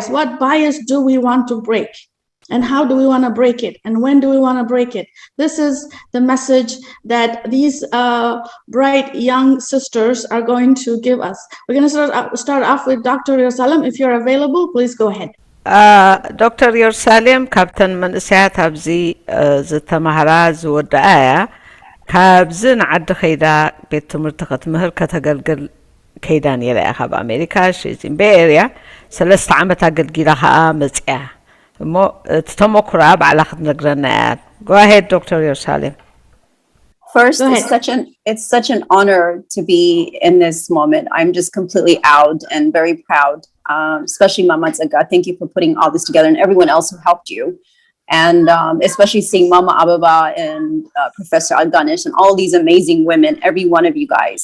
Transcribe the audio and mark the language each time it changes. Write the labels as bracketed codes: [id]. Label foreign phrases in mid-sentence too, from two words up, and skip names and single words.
[en] What bias do we want to break? And how do we want to break it? And when do we want to break it? This is the message that these bright young sisters are going to give us. We're going to start off with Dr. Yerusalem. If you're available, please go ahead. [ti] Dr. Yerusalem, Captain መንእሰያት ኣብዚ ዝተማሃራ ዝወዳእያ ካብዚ ንዓዲ ኸይዳ ቤት ትምህርቲ ክትምህር ከተገልግል ከይዳ ነይራ እያ ካብ ኣሜሪካ [en] she's in Bay Area [ti] 3 ዓመት ኣገልጊላ ከዓ መፅያ እሞ ተተሞክራ ባዕላ ክትነግረና እያ [en] Go ahead, Dr. Yerusalem. First, it's such an honor to be in this moment. I'm just completely out and very proud, especially Mama Tsaga. Thank you for putting all this together and everyone else who helped you. And especially seeing Mama Ababa and Professor Alganish and all these amazing women, every one of you guys.